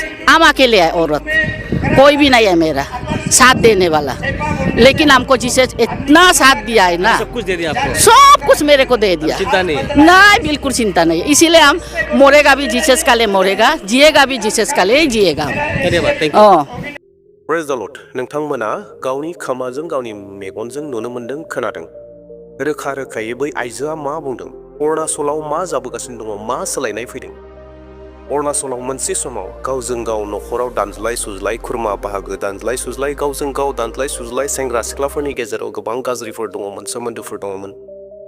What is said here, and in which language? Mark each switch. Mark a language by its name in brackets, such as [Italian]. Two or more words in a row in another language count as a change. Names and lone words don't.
[Hindi] हम अकेले है, औरत कोई भी नहीं है मेरा साथ देने वाला। लेकिन हमको जीसस इतना साथ दिया है ना, सब कुछ दे दिया आपको? सब कुछ मेरे को दे दिया। चिंता नहीं है? नहीं, बिल्कुल चिंता नहीं है। इसीलिए हम मरेगा भी जीसस का लिए मरेगा, जिएगा भी जीसस का लिए जिएगा। धन्यवाद, [English] Thank you. Praise the Lord. [Bodo] नोंथांमोना गावनि खोमाजों गावनि मेगनजों नुनो मोन्दों, खोनादों। रोखा रोखायै बै आइजोआ मा बुंदों, अरुणाचलाव मा जाबोगासिनो दङ, मा सोलायनाय फैदों। अरुणाचलाव मोनसे समाव गावजों गाव नखराव दानज्लाय सुज्लाय, खुरमा बाहागो दानज्लाय सुज्लाय, गावजों गाव दानज्लाय सुज्लाय, सेंग्रा सिख्लाफोरनि गेजेराव गोबां गाज्रिफोर दङमोन, सोमोन्दोफोर दङमोन।